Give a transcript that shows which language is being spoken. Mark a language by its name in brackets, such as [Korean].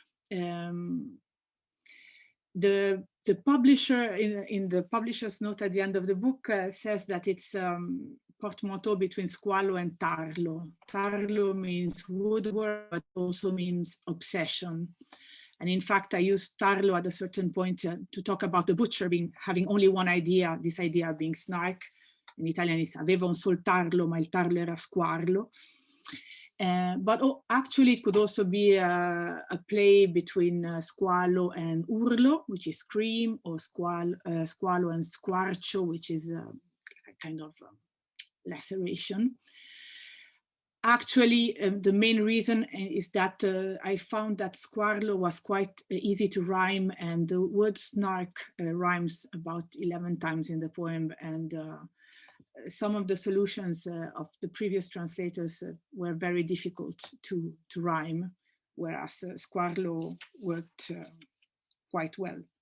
[English] The publisher, in the publisher's note at the end of the book, says that it's portmanteau between squallo and tarlo. Tarlo means woodwork, but also means obsession. And in fact, I used tarlo at a certain point to talk about the butcher having only one idea, this idea being Snark. In Italian, it's [Italian] aveva un sol tarlo, ma il tarlo era squarlo. [English] But actually, it could also be a play between squalo and urlo, which is scream, or squalo and squarcio, which is a kind of laceration. Actually, the main reason is that I found that squarlo was quite easy to rhyme, and the word snark rhymes about 11 times in the poem, and some of the solutions of the previous translators were very difficult to rhyme, whereas squarlo worked quite well.